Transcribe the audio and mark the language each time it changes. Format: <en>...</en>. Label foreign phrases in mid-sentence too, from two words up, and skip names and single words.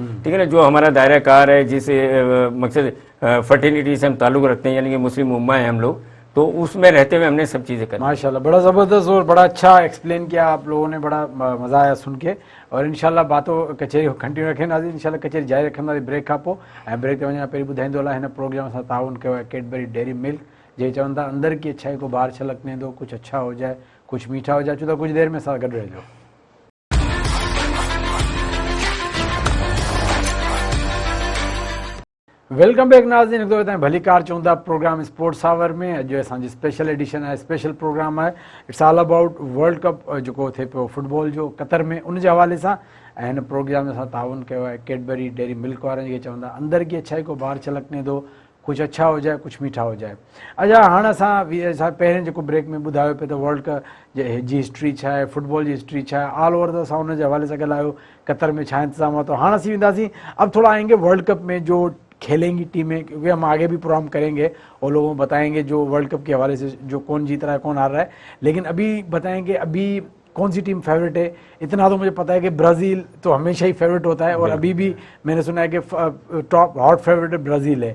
<ur>ٹھیک ہے نا، جو ہمارا دائرہ کار ہے، جس مقصد فرٹیلیٹی سے ہم تعلق رکھتے ہیں، یعنی کہ مسلم امہ ہے ہم لوگ، تو اس میں رہتے ہوئے ہم نے سب چیزیں کری. ماشاءاللہ، بڑا زبردست اور بڑا اچھا ایکسپلین کیا آپ لوگوں نے، بڑا مزہ آیا سن کے. اور ان شاءاللہ باتوں کچہری کنٹینیو رکھیں ناظرین,</ur> <sd>इंशाल्लाह कचेरी जारी रखंदासीं ब्रेक खां पोइ। ऐं ब्रेक ते वञण खां पहिरीं ॿुधाईंदो हलां, हिन प्रोग्राम सां ताउन कयो आहे कैडबरी डेयरी मिल्क, जे चवनि था</sd> <ur>اندر کی اچھائی کو باہر چھلکنے دو، کچھ اچھا ہو جائے، کچھ میٹھا ہو جائے.</ur> <sd>अचो त कुछ देर में सां गॾु रहिजो।</sd> <en>welcome back</en> <sd>नाज़रीन, हिकु दफ़ो भली कार चवंदा प्रोग्राम स्पोर्ट्स आवर में। अॼु असांजी</sd> <en>special edition</en> <sd>आहे,</sd> <en>special program</en> <sd>आहे।</sd> <en>it's all about World Cup</en> <sd>जेको थिए पियो फुटबॉल जो कतर में, उन जे हवाले सां। ऐं हिन प्रोग्राम में असां ताउन कयो आहे कैडबरी डेयरी मिल्क वारनि खे, चवंदा</sd> <ur>اندر کی اچھائی کو باہر چھلکنے دو، کچھ اچھا ہو جائے، کچھ میٹھا ہو جائے.</ur> <sd>अच्छा, हाणे असां पहिरें जेको ब्रेक में ॿुधायो पियो त वर्ल्ड कप जी हिस्ट्री छा आहे, फुटबॉल जी हिस्ट्री छा आहे,</sd> <en>all over</en> <sd>त असां हुन जे हवाले सां ॻाल्हायो, कतर में छा इंतज़ाम। हाणे असीं वेंदासीं,</sd> <ur>اب تھوڑا آئیں گے ورلڈ کپ میں جو کھیلیں گی ٹیمیں، کیونکہ ہم آگے بھی پروگرام کریں گے اور لوگوں کو بتائیں گے جو ورلڈ کپ کے حوالے سے جو کون جیت رہا ہے، کون ہار رہا ہے. لیکن ابھی بتائیں گے ابھی کون سی ٹیم فیورٹ ہے. اتنا تو مجھے پتا ہے کہ برازیل تو ہمیشہ ہی فیورٹ ہوتا ہے، اور ابھی بھی میں نے سنا ہے کہ</ur> <en>top hot favourite</en> <ur>برازیل ہے.</ur>